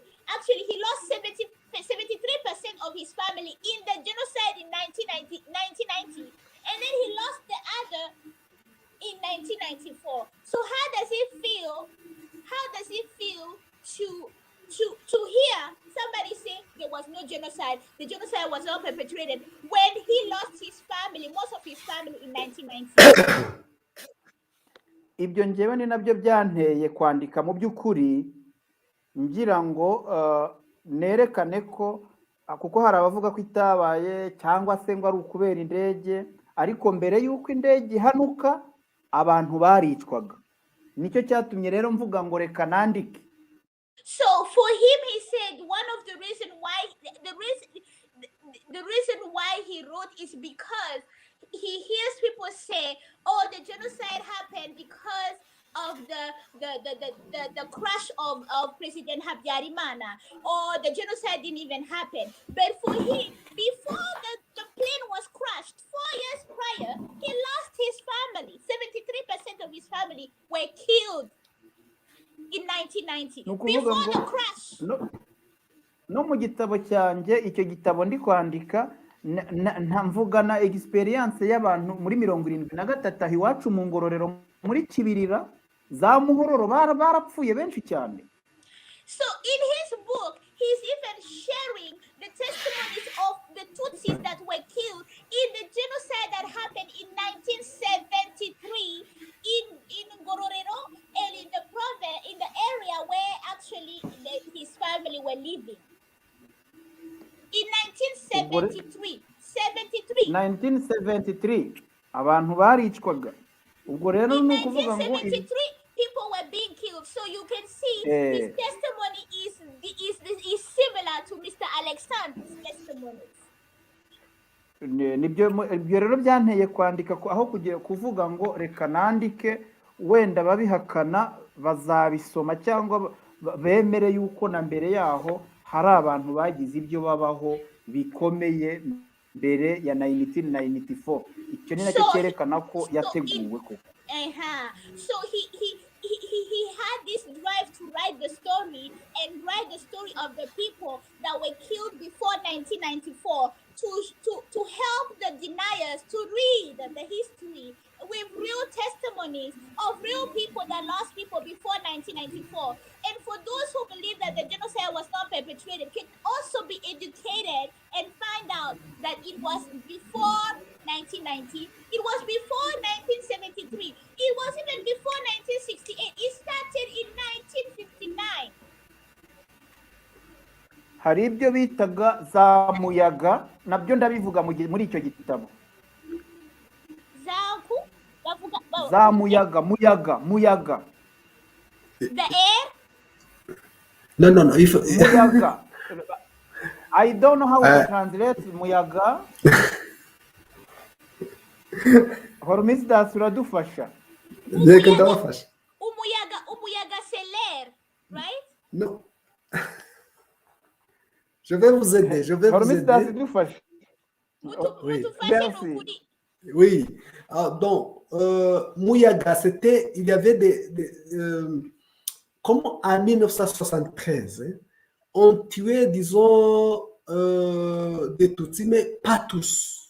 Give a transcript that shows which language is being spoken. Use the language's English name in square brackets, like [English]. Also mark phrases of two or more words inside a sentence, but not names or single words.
[English] Actually, he lost 73% of his family in the genocide in 1990, and then he lost the other in 1994. So how does he feel? How does it feel to hear somebody say there was no genocide, the genocide was not perpetrated when he lost his family, most of his family in 1990? [Kinyarwanda] Ibyo njyewe ni nabyo byanteye kwandika mu by'ukuri ngira ngo nerekane ko kuko hari abavuga ko itabaye cyangwa se ngo ari ukubera indege, ariko mbere y'uko indege ihanuka abantu baricwaga. Nicyo cyatumye rero mvuga ngo reka nandike. [English] So for him, he said one of the reason why he wrote is because he hears people say, "Oh, the genocide happened because of the crash of President Habyarimana, or the genocide didn't even happen." But for him, before the plane was crashed 4 years prior, he lost his family. 73% of his family were killed in 1990 before the crash. [Kinyarwanda] No mu gitabo cyanjye, icyo gitabo ndi kwandika mvuga na experience y'abantu muri 73 iwacu mu Ngororero muri Kibirira za Muhororo barapfuye benshi cyane. [English] So in his book, he's even sharing the testimonies of the Tutsis that were killed in the genocide that happened in 1973 in Ngororero and in the province, in the area where actually his family were living. In 1973 [Kinyarwanda] abantu baricwaga. Ubwo rero [English] in [Kinyarwanda] ni ukuvuga ngo [English] 1973 people were being killed. So you can see his testimony is similar to Mr. Alexander's testimony. [Kinyarwanda] Ibyo rero byanteye kwandika aho kuvuga ngo reka nandike, wenda babihakana bazabisoma cyangwa bemere yuko na mbere yaho hari abantu bagize ibyo babaho bikomeye mbere ya 1994. Icyo ni nacyo cyerekana ko yateguwe koko. [English] So he had this drive to write the story and write the story of the people that were killed before 1994 to help the deniers to read the history with real testimonies of real people that lost people before 1994. And for those who believe that the genocide was not perpetrated, can also be educated and find out that it was before 1990, it was before 1973, it was even before 1968, it started in 1959. [Kinyarwanda] Hari ibyo bitaga za muyaga, nabyo ndabivuga muri icyo gitabo. Za muyaga. [English] The air? No. [Kinyarwanda] Muyaga. [English] I don't know how to translate muyaga. [Kinyarwanda] Hormisdas uradufasha. [French] Umuyaga c'est l'air, right? Non. Je vais vous aider. Oui. Donc, Muyaga, il y avait comment en 1973, ont tué, disons, des Tutsis, mais pas tous.